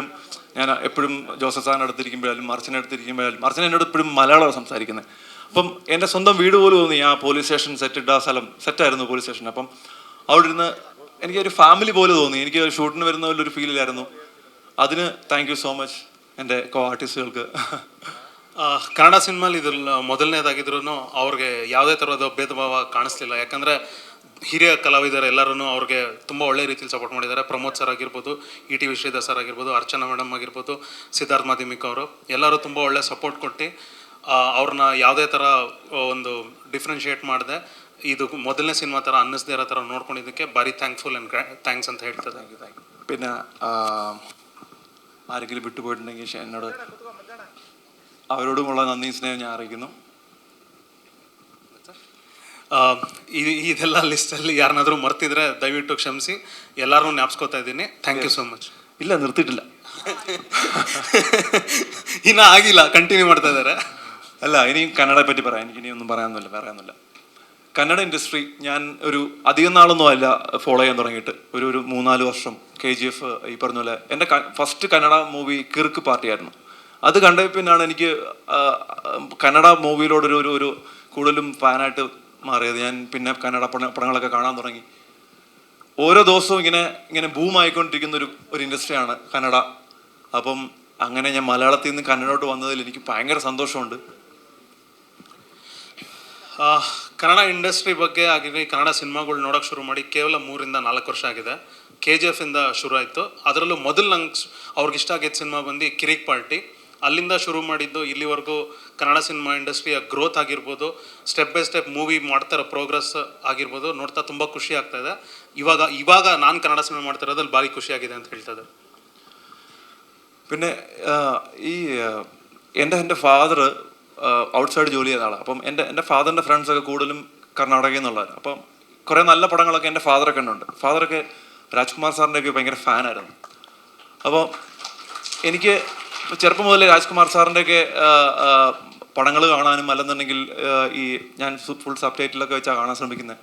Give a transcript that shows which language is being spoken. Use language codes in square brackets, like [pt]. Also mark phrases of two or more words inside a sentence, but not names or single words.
[ml] ഞാൻ എപ്പോഴും ജോസഫ് സാറിൻ്റെ അടുത്തിരിക്കുമ്പോഴാലും അർച്ചന എന്നോട് എപ്പോഴും മലയാളമാണ് സംസാരിക്കുന്നത്. അപ്പം എൻ്റെ സ്വന്തം വീട് പോലും തോന്നി. ആ പോലീസ് സ്റ്റേഷൻ സെറ്റിട്ട സ്ഥലം സെറ്റായിരുന്നു പോലീസ് സ്റ്റേഷൻ. അപ്പം അവിടെ ഇരുന്ന് എനിക്കൊരു ഫാമിലി പോലെ തോന്നി. എനിക്ക് ഷൂട്ടിന് വരുന്ന പോലൊരു ഫീലിലായിരുന്നു. അതിന് [en] thank you so much [ml] എൻ്റെ കോ ആർട്ടിസ്റ്റുകൾക്ക്. [kn] ಕನ್ನಡ ಸಿನಿಮಾಲಿ ಇದ್ರಲ್ಲಿ ಮೊದಲನೇದಾಗಿದ್ರೂ ಅವ್ರಿಗೆ ಯಾವುದೇ ಥರದ ಭೇದ ಭಾವ ಕಾಣಿಸ್ಲಿಲ್ಲ. ಯಾಕಂದರೆ ಹಿರಿಯ ಕಲಾವಿದರು ಎಲ್ಲರೂ ಅವ್ರಿಗೆ ತುಂಬ ಒಳ್ಳೆ ರೀತಿಯಲ್ಲಿ ಸಪೋರ್ಟ್ ಮಾಡಿದ್ದಾರೆ. ಪ್ರಮೋದ್ ಸರ್ ಆಗಿರ್ಬೋದು, ETV ಶ್ರೀಧರ್ ಸರ್ ಆಗಿರ್ಬೋದು, ಅರ್ಚನಾ ಮೇಡಮ್ ಆಗಿರ್ಬೋದು, ಸಿದ್ಧಾರ್ಥ್ ಮಾಧ್ಯಮಿಕ್ ಅವರು ಎಲ್ಲರೂ ತುಂಬ ಒಳ್ಳೆ ಸಪೋರ್ಟ್ ಕೊಟ್ಟು ಅವ್ರನ್ನ ಯಾವುದೇ ಥರ ಒಂದು ಡಿಫ್ರೆನ್ಷಿಯೇಟ್ ಮಾಡಿದೆ ಇದು ಮೊದಲನೇ ಸಿನಿಮಾ ಥರ ಅನ್ನಿಸ್ದೇ ಇರೋ ಥರ ನೋಡ್ಕೊಂಡಿದ್ದಕ್ಕೆ ಭಾರಿ [en] thankful and thanks [kn] ಅಂತ ಹೇಳ್ತದೆ. [ml] പിന്നെ ആരെങ്കിലും വിട്ടുപോയിട്ടുണ്ടെങ്കിൽ എന്നോട് അവരോടുമുള്ള നന്ദി സ്നേഹം ഞാൻ അറിയിക്കുന്നു. [kn] ಇದೆಲ್ಲ ಲಿಸ್ಟಲ್ಲಿ ಯಾರನ್ನಾದರೂ ಮರ್ತಿದ್ರೆ ದಯವಿಟ್ಟು ಕ್ಷಮಿಸಿ. ಎಲ್ಲರೂ ಜ್ಞಾಪಿಸ್ಕೋತಾ ಇದ್ದೀನಿ. [en] thank you so much. [ml] ಇಲ್ಲ, നിർത്തിയിട്ടില്ല, [kn] ಇನ್ನೂ ಆಗಿಲ್ಲ, ಕಂಟಿನ್ಯೂ ಮಾಡ್ತಾ ಇದ್ದಾರೆ. [ml] അല്ല, ഇനിയും കന്നഡയെ പറ്റി പറയാം. എനിക്ക് ഇനിയൊന്നും പറയാനൊന്നുമില്ല. കന്നഡ ഇൻഡസ്ട്രി ഞാൻ ഒരു അധികം നാളൊന്നും അല്ല ഫോളോ ചെയ്യാൻ തുടങ്ങിയിട്ട്. ഒരു 3-4 വർഷം KGF ഈ പറഞ്ഞ പോലെ എൻ്റെ ഫസ്റ്റ് കന്നഡ മൂവി കിറുക്ക് പാർട്ടിയായിരുന്നു. അത് കണ്ട പിന്നാണ് എനിക്ക് കന്നഡ മൂവിയിലോടൊരു കൂടുതലും ഫാനായിട്ട് മാറിയത്. ഞാൻ പിന്നെ കന്നഡ പടങ്ങളൊക്കെ കാണാൻ തുടങ്ങി. ഓരോ ദിവസവും ഇങ്ങനെ ബൂമായിക്കൊണ്ടിരിക്കുന്ന ഒരു ഇൻഡസ്ട്രിയാണ് കന്നഡ. അപ്പം അങ്ങനെ ഞാൻ മലയാളത്തിൽ നിന്ന് കന്നഡോട്ട് വന്നതിൽ എനിക്ക് ഭയങ്കര സന്തോഷമുണ്ട്. [kn] ಕನ್ನಡ ಇಂಡಸ್ಟ್ರಿ ಬಗ್ಗೆ ಆಗಿದೆ, ಕನ್ನಡ ಸಿನಿಮಾಗಳು ನೋಡೋಕೆ ಶುರು ಮಾಡಿ ಕೇವಲ 3-4 ವರ್ಷ ಆಗಿದೆ. KGF-ಇಂದ ಶುರು ಆಯಿತು. ಅದರಲ್ಲೂ ಮೊದಲು ನಂಗೆ ಅವ್ರಿಗೆ ಇಷ್ಟ ಆಗಿದ್ದ ಸಿನಿಮಾ ಬಂದು ಕಿರಿಕ್ ಪಾರ್ಟಿ. ಅಲ್ಲಿಂದ ಶುರು ಮಾಡಿದ್ದು ಇಲ್ಲಿವರೆಗೂ ಕನ್ನಡ ಸಿನಿಮಾ ಇಂಡಸ್ಟ್ರಿಯ ಗ್ರೋತ್ ಆಗಿರ್ಬೋದು, [en] step by step movie [kn] ಮಾಡ್ತಾರೋ ಪ್ರೋಗ್ರೆಸ್ ಆಗಿರ್ಬೋದು, ನೋಡ್ತಾ ತುಂಬ ಖುಷಿ ಆಗ್ತಾಯಿದೆ. ಇವಾಗ ನಾನು ಕನ್ನಡ ಸಿನಿಮಾ ಮಾಡ್ತಿರೋದ್ರಲ್ಲಿ ಭಾರಿ ಖುಷಿಯಾಗಿದೆ ಅಂತ ಹೇಳ್ತದೆ. [ml] പിന്നെ ഈ എൻ്റെ [en] father outside [ml] ജോലി ചെയ്ത ആളാണ്. അപ്പം എൻ്റെ ഫാദറിൻ്റെ ഫ്രണ്ട്സൊക്കെ കൂടുതലും കർണാടകയിൽ നിന്നുള്ളവർ. അപ്പം കുറേ നല്ല പടങ്ങളൊക്കെ എൻ്റെ ഫാദറൊക്കെ ഉണ്ട്. ഫാദറൊക്കെ രാജ്കുമാർ സാറിൻ്റെയൊക്കെ ഭയങ്കര ഫാനായിരുന്നു. അപ്പോൾ എനിക്ക് ചെറുപ്പം മുതലേ രാജ്കുമാർ സാറിൻ്റെയൊക്കെ പടങ്ങൾ കാണാനും അല്ലെന്നുണ്ടെങ്കിൽ ഈ ഞാൻ ഫുൾ സബ് ടൈറ്റിലൊക്കെ വെച്ചാൽ കാണാൻ ശ്രമിക്കുന്നത്.